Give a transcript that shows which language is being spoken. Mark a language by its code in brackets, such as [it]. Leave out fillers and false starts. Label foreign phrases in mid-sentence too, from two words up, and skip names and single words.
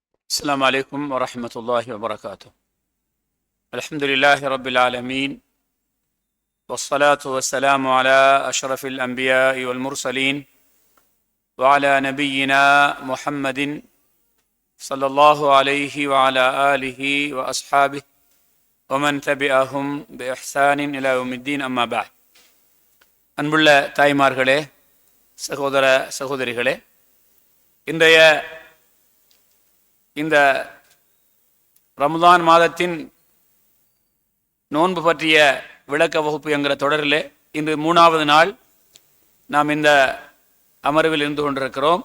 [ar] السلام عليكم ورحمة الله وبركاته. الحمد لله رب العالمين، والصلاة والسلام على أشرف الأنبياء والمرسلين وعلى نبينا محمد صلى الله عليه وعلى آله وأصحابه ومن تبعهم بإحسان إلى يوم الدين. أما بعد. [ta] அன்புள்ள தாய்மார்களே, சகோதர சகோதரிகளே, இன்றைய இந்த ரமதான் மாதத்தின் நோன்பு பற்றிய விளக்க வகுப்பு என்கிற தொடரிலே இன்று 3வது நாள் நாம் இந்த அமர்வில் இருந்து கொண்டிருக்கிறோம்.